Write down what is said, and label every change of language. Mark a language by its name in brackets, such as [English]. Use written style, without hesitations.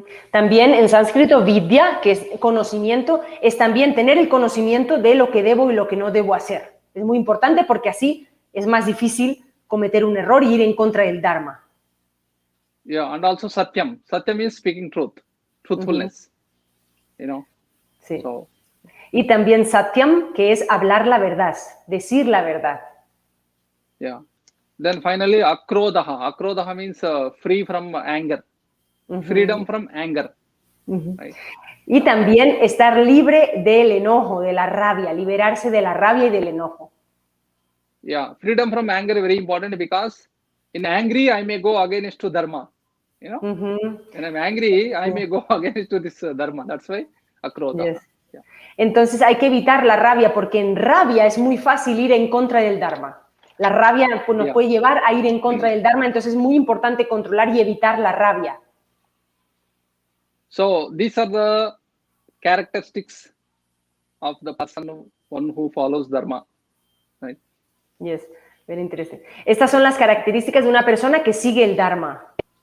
[Spanish] También en sánscrito, vidya, que es conocimiento, es también tener el conocimiento de lo que debo y lo que no debo hacer. Es muy importante porque así es más difícil cometer un error y ir en contra del Dharma. [English] Yeah, and also satyam. Satyam is speaking truth, truthfulness. [Spanish] Sí. [English] So, [Spanish] y también satyam, que es hablar la verdad, decir la verdad. [English] Yeah. Then finally, akrodaha. Akrodaha means free from anger. Freedom from anger. Right? [Spanish] Y también estar libre del enojo, de la rabia, liberarse de la rabia y del enojo. [English] Yeah, freedom from anger is very important because in angry I may go against to dharma. When I'm angry, I may go against to this dharma. That's why akrodaha. Yes. Yeah. [Spanish] Entonces hay que evitar la rabia porque en rabia es muy fácil ir en contra del Dharma. La rabia nos puede llevar a ir en contra del Dharma, entonces es muy importante controlar y evitar la rabia. [English] So these are the characteristics of the person one who follows dharma. Right? Yes, very interesting. [Spanish] Estas son las características de una persona que sigue el Dharma.